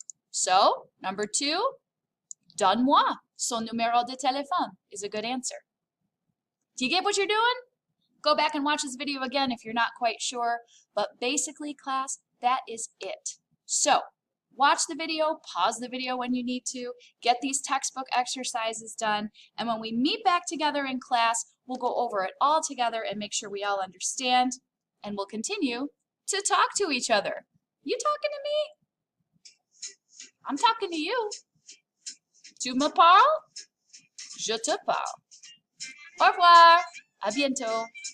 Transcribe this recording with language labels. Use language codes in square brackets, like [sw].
[en] So, number 2, [fr] donne-moi son numéro de téléphone [en] is a good answer. Do you get what you're doing? Go back and watch this video again if you're not quite sure. But basically, class, that is it. So, watch the video, pause the video when you need to, get these textbook exercises done, and when we meet back together in class, we'll go over it all together and make sure we all understand, and we'll continue to talk to each other. You talking to me? I'm talking to you. [fr] Tu me parles? Je te parle. Au revoir. À bientôt.